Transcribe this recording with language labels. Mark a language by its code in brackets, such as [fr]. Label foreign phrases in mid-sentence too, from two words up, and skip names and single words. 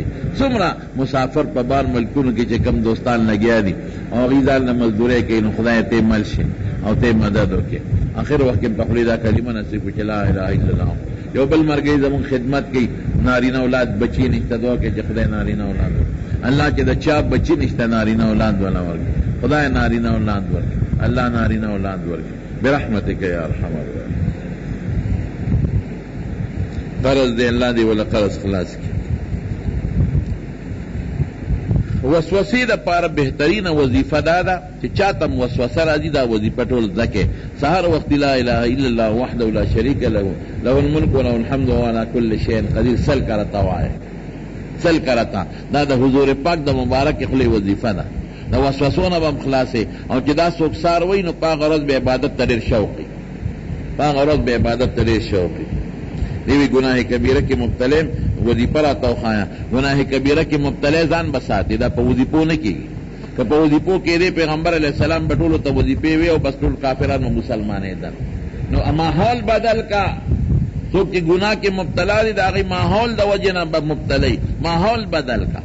[ps] څومره مسافر په بار ملکونو کې چې کم دوستان لګیا دي او هغوی ځان نه مزدورۍ کوي، نو خدای ته مل شي او ته مدد وکړي. آخر وخت کې په خولې دا کلمه نصیب کړي چې [ar] لا اله الا الله. [ps] یو بل مرګی زمونږ خدمت کوي، نارینه اولاد بچي نشته، دعا کوي چې خدای نارینه اولاد ورکړي. الله چې د چا بچي نشته نارینه اولاد والا ورکړي، خدای نارینه اولاد ورکړي، الله نارینه اولاد ورکړي [ar] برحمتک یا ارحم الراحمین. [ps] قرض دے اللہ دے والا قرض خلاص کی. وسوسې د پاره بهترینه وظیفه دا ده چې چاته وسوسه راځي دا وظیفه ټول زده کړي. سهار وخت [ar] لا اله الا الله وحده لا شریک له له الملک وله الحمد وهو على كل شيء قدیر. [ps] سل کرتا وایه، سل کرتا. دا د حضور پاک د مبارک خولې وظیفه ده. د وسوسو نه به هم خلاصې. او چې دا څوک سار وایي نو په هغه ورځ به عبادت ته ډېر شوق وي، په هغه ورځ به عبادت ته ډېر شوق وي. دیوی گناہ کبیرہ کی مبتلے وظیفہ راتا خوایا. گناہ کبیرہ کی مبتلے ځان بساتی دا په وظیفو نه کېږي. که په وظیفو کېدی پیغمبر [ar] علیہ السلام [ps] به ټولو ته وظیفې وې او بس ټول کافران و مسلمانېدل. نو ماحول بدل کا. څوک چې ګناه کې مبتلا دي د هغې ماحول د وجې نه به مبتلی، ماحول بدل کا.